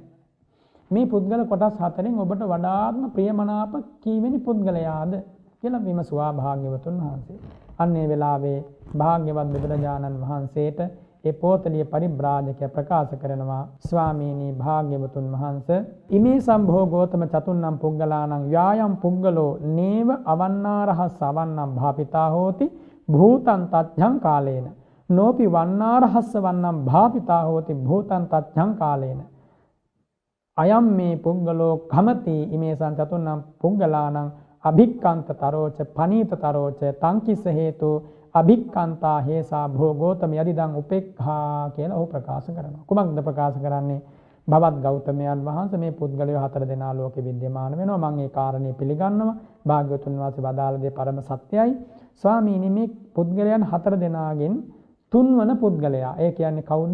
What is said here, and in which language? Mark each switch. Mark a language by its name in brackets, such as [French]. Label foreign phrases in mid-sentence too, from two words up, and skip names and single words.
[Sinhala] මේ පුද්ගල කොටස් හතරෙන් ඔබට වඩාත්ම ප්‍රියමනාප කීවෙනි පුද්ගලයාද කියලා විමසුවා භාග්‍යවතුන් වහන්සේ. අන්නේ වෙලාවේ භාග්‍යවත් බුදුරජාණන් වහන්සේට ඒ පොතලිය පරිබ්‍රාජකය ප්‍රකාශ කරනවා ස්වාමීනි භාග්‍යවතුන් වහන්සේ [Pali] ඉමේ සම්භෝ ගෝතම චතුන්නම් පුද්ගලානම් යායම් පුද්ගලෝ නේව අවන්නාරහස් අවන්නම් භාපිතා හෝති භූතං තච්ඡං කාලේන නෝපි වන්නාරහස්ස වන්නම් භාපිතා හෝති භූතං තච්ඡං කාලේන අයම් මේ පුද්ගලෝ කමති ඉමේ සංචතුන්නම් පුද්ගලානම් අභික්ඛන්තතරෝච පනීතතරෝච තංකිස හේතු අභික්ඛන්තා හේසා භෝගෝතම යදිදං උපේක්ඛා [Sinhala] කියලා ඔහු ප්‍රකාශ කරනවා. කුමක්ද ප්‍රකාශ කරන්නේ? භවත් ගෞතමයන් වහන්සේ මේ පුද්ගලයෝ හතර දෙනා ලෝකෙ විද්‍යමාන වෙනවා. මම ඒ කාරණේ පිළිගන්නවා. භාග්‍යවතුන් වහන්සේ වදාළ දේ පරම සත්‍යයි. ස්වාමීනි මේ පුද්ගලයන් හතර දෙනාගෙන් තුන්වන පුද්ගලයා. ඒ කියන්නේ කවුද?